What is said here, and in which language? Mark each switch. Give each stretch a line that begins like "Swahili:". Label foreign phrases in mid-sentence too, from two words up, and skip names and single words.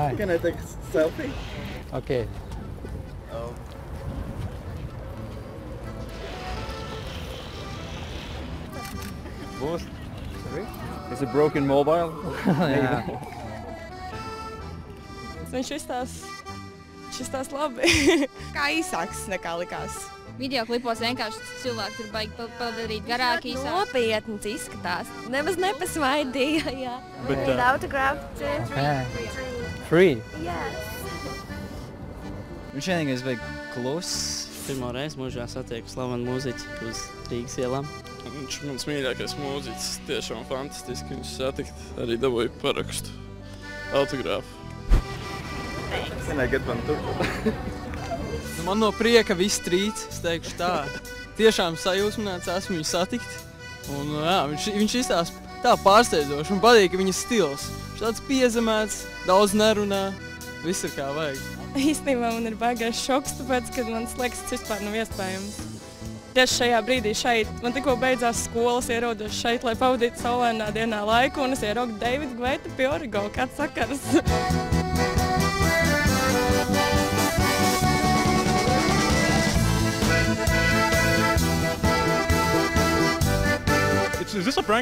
English: I take a selfie? Окей. Boss? Is it broken mobile?
Latvian: Viņš izstāsta labi. Kā īsāks nekā likās. Videoklipos vienkārši cilvēki tur baigi padarīt garāk, īsāk. Nopietns izskatās. Nemaz nepasmaidīja, jā.
English: But, Autograph too. Okay. Free. Yes.
Latvian: Viņš vienīgais vajag kluss. Pirmo reizi mūžā satieku slavenu mūziķi uz Rīgas ielām. Viņš ir mans mīļākais mūziķis, tiešām fantastiski viņus satikt. Arī dabūju parakstu, autogrāfu.
English: Can I get one too?
Latvian: Man no prieka viss trīc, es teikšu tā. Tiešām sajūsmināts esmu viņu satikt. Un, jā, viņš izstāsta tā pārsteidzoši un patīk viņa stils. Viņš tāds piezemēts, daudz nerunā, viss ir kā vajag. Īstenībā man ir baigais šoks, tāpēc, ka man liekas, tas vispār nav iespējams. Tieši šajā brīdī šeit, man tikko beidzās skolas, ierodos šeit, lai pavadītu saulainā dienā laiku, un es ieraugu Davidu Gveita pie Origo. Kāds sakars?
English: Is this a prank?